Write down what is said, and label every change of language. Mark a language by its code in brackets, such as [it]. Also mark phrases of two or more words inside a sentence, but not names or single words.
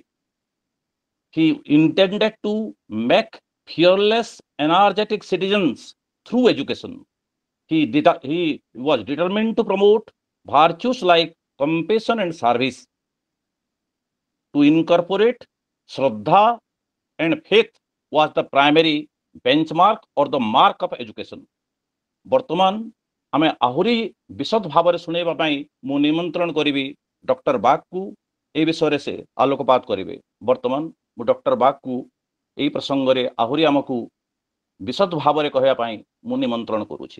[en] He intended to make fearless, energetic citizens through education. He was determined to promote virtues like compassion and service, to incorporate Shraddha and faith was the primary benchmark or the mark of education. [or] ବର୍ତ୍ତମାନ ଆମେ ଆହୁରି ବିଶଦ ଭାବରେ ଶୁଣେଇବା ପାଇଁ ମୁଁ ନିମନ୍ତ୍ରଣ କରିବି ଡକ୍ଟର ବାଗକୁ। ଏ ବିଷୟରେ ସେ ଆଲୋକପାତ କରିବେ। ବର୍ତ୍ତମାନ ମୁଁ ଡକ୍ଟର ବାଗକୁ ଏହି ପ୍ରସଙ୍ଗରେ ଆହୁରି ଆମକୁ ବିଶଦ ଭାବରେ କହିବା ପାଇଁ ମୁଁ ନିମନ୍ତ୍ରଣ କରୁଛି।